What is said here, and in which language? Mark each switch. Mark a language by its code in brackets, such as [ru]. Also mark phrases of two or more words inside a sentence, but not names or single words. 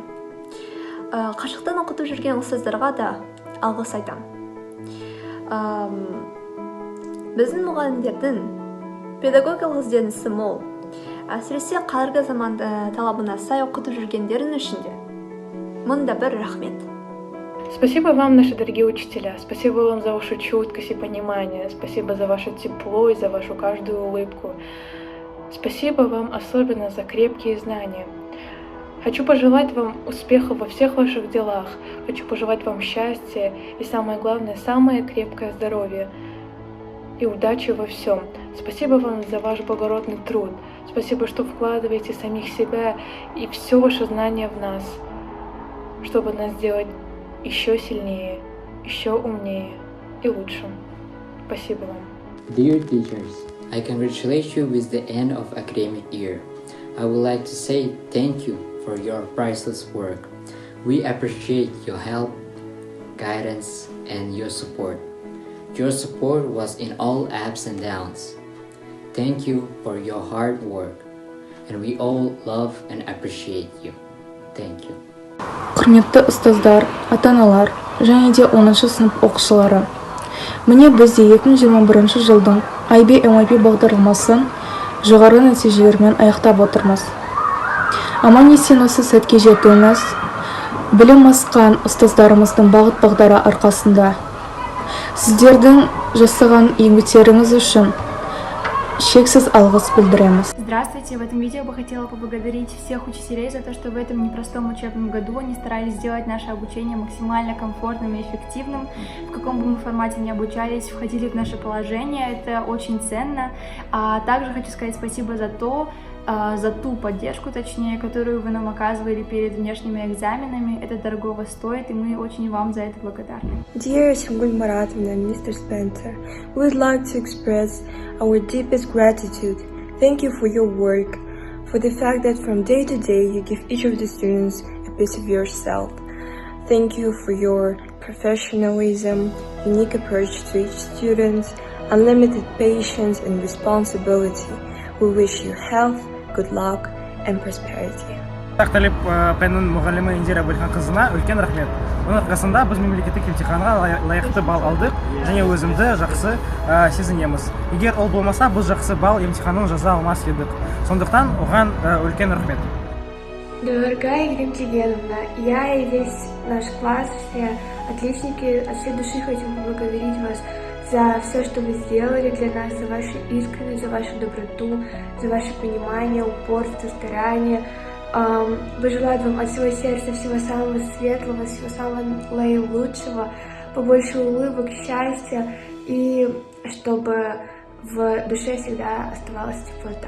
[kk] Қашықтан оқытып жүрген ұстаздарға да алғыс айтам. Біздің мұғалімдердің педагогикалық ізденісі мол, әсіресе қазіргі заман талабына сай оқытып жүргендердің ішінде. Мында бір рахмет. [ru] Спасибо вам, наши дорогие учителя. Спасибо вам за вашу чуткость и понимание. Спасибо за ваше тепло и за вашу каждую улыбку. Спасибо вам особенно за крепкие знания. Хочу пожелать вам успехов во всех ваших делах. Хочу пожелать вам счастья и, самое главное, самое крепкое здоровье и удачи во всем. Спасибо вам за ваш благородный труд. Спасибо, что вкладываете самих себя и все ваше знание в нас, чтобы нас сделать еще сильнее, еще умнее и лучше. Спасибо вам. [en] Dear teachers, I congratulate you with the end of academic year. I would like to say thank you for your priceless work. We appreciate your help, guidance, and your support. Your support was in all ups and downs. Thank you for your hard work, and we all love and appreciate you. Thank you. [kk] Құрметті ұстаздар, ата-аналар және де 10-шы сынып оқушылары. Міне бізде 2021 жылдың IB-MIP бағдарламасын жоғары нәтижелермен аяқтап отырмыз. Аман-есен осы сәтке жетуіміз білім асқан ұстаздарымыздың бағыт-бағдары арқасында. Сіздердің жасаған еңбектеріңіз үшін шексіз алғыс білдіреміз. [ru] Здравствуйте! В этом видео бы хотела поблагодарить всех учителей за то, что в этом непростом учебном году они старались сделать наше обучение максимально комфортным и эффективным. В каком бы мы формате ни обучались, входили в наше положение, это очень ценно. А также хочу сказать спасибо за ту поддержку, точнее, которую вы нам оказывали перед внешними экзаменами. Это дорогого стоит, и мы очень вам за это благодарны. [en] Dear Shamgul Maratovna and Mr. Spencer, we would like to express our deepest gratitude. Thank you for your work, for the fact that from day to day you give each of the students a piece of yourself. Thank you for your professionalism, unique approach to each student, unlimited patience and responsibility. We wish you health, good luck and prosperity. [kk] Талип пәннің мұғалімі Индира Бөлханқызына үлкен рахмет. Оның арқасында біз мемлекеттік емтиханға лайықты балл алдық және өзімді жақсы сезінеміз. Егер ол болмаса, біз жақсы балл емтиханын жаза алмас едік. Сондықтан оған үлкен рахмет. [ru] Дорогая Елена Евгеньевна, я и весь наш класс, все отличники, от всей души хотим поблагодарить вас за все, что вы сделали для нас, за вашу искренность, за вашу доброту, за ваше понимание, упорство, старание. Пожелать вам от всего сердца всего самого светлого, всего самого наилучшего, побольше улыбок, счастья и чтобы в душе всегда оставалась теплота.